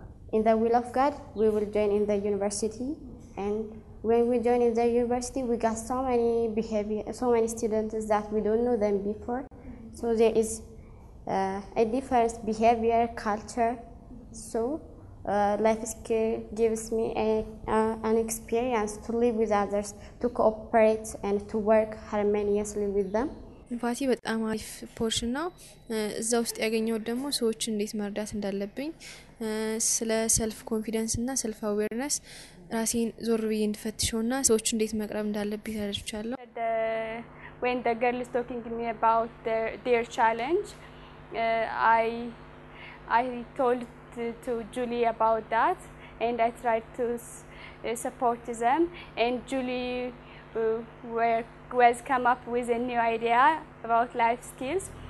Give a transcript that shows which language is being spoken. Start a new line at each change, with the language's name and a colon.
English: In the will of God, we will join in the university, and when we join in the university, we got so many students that we don't know them before. So there is a different behavior, culture. So life skill gives me an experience to live with others, to cooperate and to work harmoniously with them.
Amharic: ፋቲ በጣም አሪፍ ፖርሽን ነው። እዛ ውስጥ ያገኘው ደግሞ ሰዎች እንዴት መርዳት እንዳለብኝ ስለ
English: ሰልፍ ኮንፊደንስ እና ሰልፍ አዌርነስ
Amharic: ራሴን ዞር ብዬ እንድፈትሽውና ሰዎች እንዴት መቅረብ እንዳለብኝ ተረድቻለሁ።
English: When the girl is talking to me about their challenge, I told to Julie about that, and I tried to support them, and Julie was come up with a new idea about life skills.